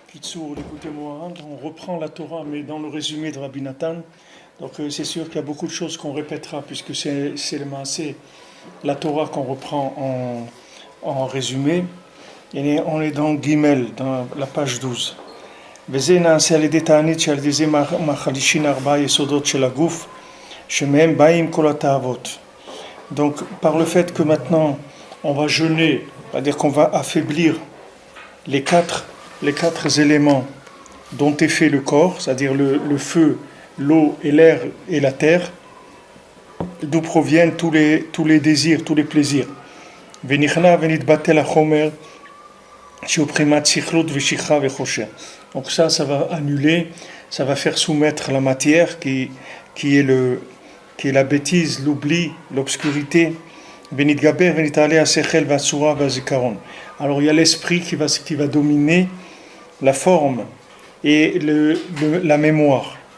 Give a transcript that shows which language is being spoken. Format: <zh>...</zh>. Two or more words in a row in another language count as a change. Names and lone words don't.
<fr>Issour, l'écouter Moharan, on reprend la Torah, mais dans le résumé de Rabbi Nathan. Donc c'est sûr qu'il y a beaucoup de choses qu'on répétera, puisque c'est le Maaseh, la Torah qu'on reprend en résumé. Et on est dans Gimel, dans la page 12.</fr> <he>וזה נעשה על ידי תענית שעל ידי זה מחלישין ארבעה יסודות של הגוף שמהם באים כל התאוות.</he> <fr>Donc par le fait que maintenant on va jeûner, c'est-à-dire qu'on va affaiblir les quatre éléments dont est fait le corps, c'est-à-dire le feu, l'eau et l'air et la terre, d'où proviennent tous les désirs, tous les plaisirs.</fr> <he>ונכנע ונתבטל החומר שהוא בחינת שכלות ושיכה וחושר.</he> <fr>Donc ça va annuler, ça va faire soumettre la matière qui est la bêtise, l'oubli, l'obscurité. Alors il y a l'esprit qui va dominer la forme et la mémoire.</fr>